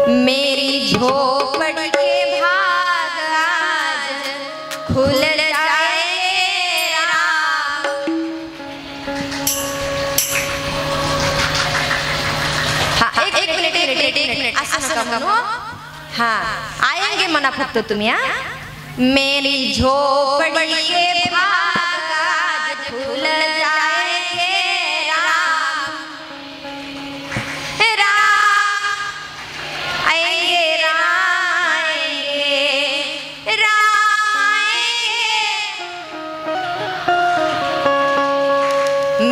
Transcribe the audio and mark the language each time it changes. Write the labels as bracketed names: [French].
[Hindi] मेरी झोपड़ी के भाग आज खुल जाए राम. [Marathi] हा, एक मिनिट असं नका म्हणू. हा, आएंगे म्हणा फक्त तुम्ही. [Hindi] हा, मेरी झोपड़ी के भाग आज खुल जाएंगे राम. राम आएंगे, राम आएंगे, राम आएंगे.